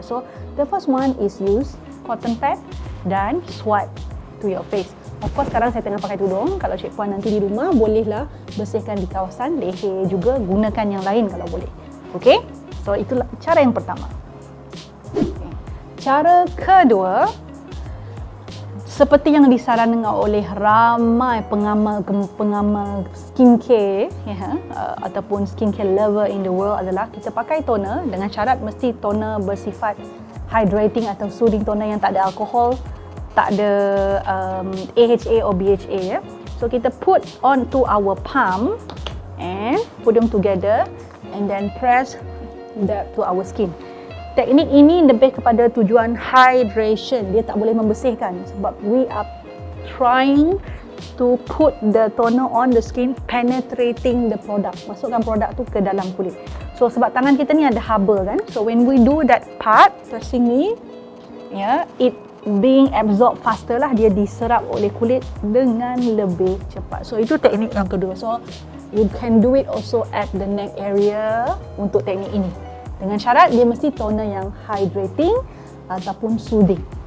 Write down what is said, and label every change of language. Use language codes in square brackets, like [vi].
[en] So the first one is use cotton pad dan swipe to your face. Of course [ms] sekarang saya tengah pakai tudung. Kalau Cik Puan nanti di rumah bolehlah bersihkan di kawasan leher juga, gunakan yang lain kalau boleh. Okay, so itulah cara yang pertama. Okay. Cara kedua, seperti yang disarankan oleh ramai pengamal skincare ataupun [en] skincare lover in the world [ms] adalah kita pakai toner dengan syarat mesti toner bersifat hydrating atau soothing toner yang tak ada alkohol, tak ada AHA or BHA ya. [en] So kita put onto our palm and put them together and then press that to our skin. [ms] Teknik ini lebih kepada tujuan hydration. Dia tak boleh membersihkan sebab [en] we are trying to put the toner on the skin, penetrating the product. [ms] Masukkan produk tu ke dalam kulit. So sebab tangan kita ni ada haba kan. [en] So when we do that part, pressing ni, it being absorbed faster lah. [ms] Dia diserap oleh kulit dengan lebih cepat. So itu teknik yang kedua. [en] So you can do it also at the neck area [ms] untuk teknik ini. Dengan syarat dia mesti toner yang hydrating ataupun soothing.